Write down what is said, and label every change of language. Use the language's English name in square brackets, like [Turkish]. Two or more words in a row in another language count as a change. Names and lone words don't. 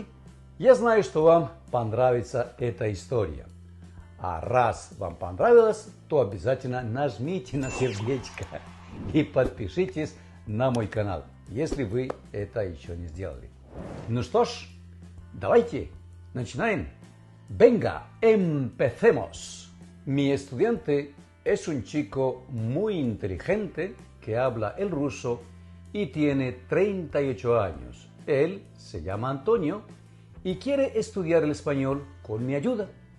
[Russian] Я знаю, что вам понравится эта история. А раз вам понравилось, то обязательно нажмите на сердечко и подпишитесь на мой канал, если вы это еще не сделали. Ну что ж, давайте начинаем. [Spanish] Venga, empecemos. Mi estudiante es un chico muy inteligente que habla el ruso y tiene 38 años. Él se llama Antonio y quiere estudiar el español con mi ayuda.